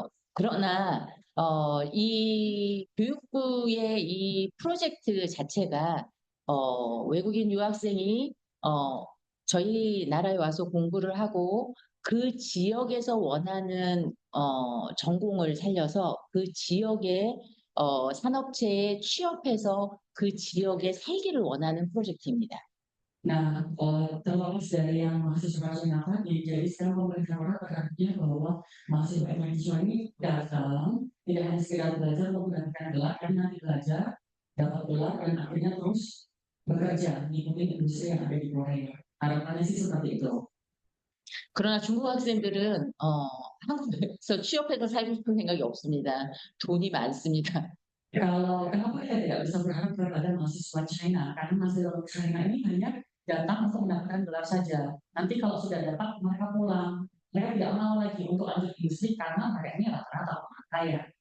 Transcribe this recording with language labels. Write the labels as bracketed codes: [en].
[ko] 그러나 이 교육부의 이 프로젝트 자체가 외국인 유학생이 저희 나라에 와서 공부를 하고 그 지역에서 원하는 전공을 살려서 그 지역의 산업체에 취업해서 그 지역에 살기를 원하는 프로젝트입니다. [id] Nah, terlepas dari yang mahasiswa-mahasiswa tadi, jadi sekarang pemerintah Korea berarti bahwa mahasiswa ini datang tidak hanya sekedar belajar untuk mendapatkan gelar, tapi nanti belajar, dapat gelar, dan akhirnya terus bekerja mengikuti industri yang ada di Korea. Harapannya sih seperti itu. [ko] 그러나 중국 학생들은 한국에서 취업해서 살고 싶은 생각이 없습니다. 돈이 많습니다. [id] Kalau kenapa ya tidak bisa berharap kepada mahasiswa China? Karena mahasiswa China ini hanya datang untuk mendapatkan gelar saja. Nanti kalau sudah dapat mereka pulang. Mereka tidak mau lagi untuk lanjut industri karena mereka ini rata-rata orang kaya.